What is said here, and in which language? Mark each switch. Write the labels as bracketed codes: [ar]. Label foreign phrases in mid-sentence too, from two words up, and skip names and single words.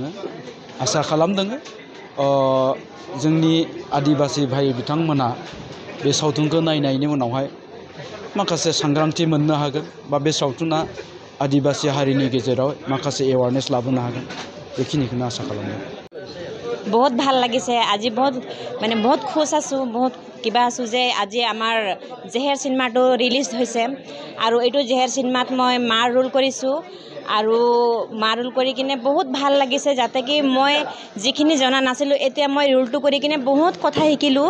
[brx] आसा खालामदों जोंनि आदिबासी भाइ बिथांमोनहा बे सावथुनखौ नायनायनि उनावहाय माखासे सांग्रांथि मोननो हागोन, बा बे सावथुना आदिबासी हारिनि गेजेराव माखासे एवारनेस लाबोनो हागोन, बेखिनिखौनो आसा खालामदों। [as] बहुत ভাল লাগিছে আজি, বহুত খুশ আছোঁ, বহুত কিবা আছোঁ যে আজি আমাৰ জেহেৰ চিনেমাটো ৰিলিজ হৈছে। আৰু এইটো জেহেৰ চিনেমাত মই মা ৰোল কৰিছোঁ। আৰু মা ৰোল কৰি কিনে বহুত ভাল লাগিছে, যাতে কি মই যিখিনি জনা নাছিলোঁ এতিয়া মই ৰোলটো কৰি কিনে বহুত কথা শিকিলোঁ।